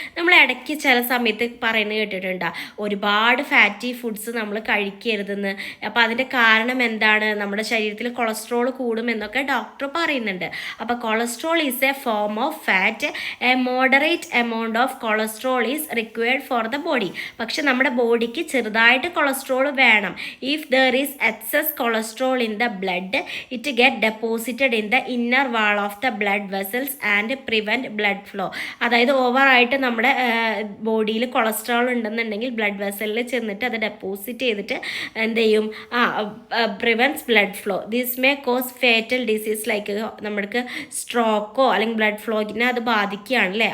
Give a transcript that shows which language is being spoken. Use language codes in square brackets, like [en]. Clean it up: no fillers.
[ml] നമ്മൾ ഇടയ്ക്ക് ചില സമയത്ത് പറയുന്നത് കേട്ടിട്ടുണ്ടോ, ഒരുപാട് ഫാറ്റി ഫുഡ്സ് നമ്മൾ കഴിക്കരുതെന്ന്. അപ്പോൾ അതിൻ്റെ കാരണം എന്താണ്, നമ്മുടെ ശരീരത്തിൽ കൊളസ്ട്രോൾ കൂടുമെന്നൊക്കെ ഡോക്ടർ പറയുന്നുണ്ട്. [en] അപ്പോൾ cholesterol is a form of fat. A moderate amount of cholesterol is required for the body. [ml] പക്ഷെ നമ്മുടെ ബോഡിക്ക് ചെറുതായിട്ട് കൊളസ്ട്രോൾ വേണം. [en] If there is excess cholesterol in the blood, it get deposited in the inner wall of the blood vessels and prevent blood flow. [ml] അതായത് ഓവറായിട്ട് നമ്മുടെ ബോഡിയിൽ cholesterol ഉണ്ടെന്നുണ്ടെങ്കിൽ ബ്ലഡ് വെസലിൽ ചെന്നിട്ട് അത് ഡെപ്പോസിറ്റ് ചെയ്തിട്ട് എന്ത് ചെയ്യും, [en] Prevents blood flow. This may cause fatal disease like [ml] നമ്മൾക്ക് സ്ട്രോക്കോ അല്ലെങ്കിൽ ബ്ലഡ് ഫ്ലോയിനെ അത് ബാധിക്കുകയാണ് അല്ലേ.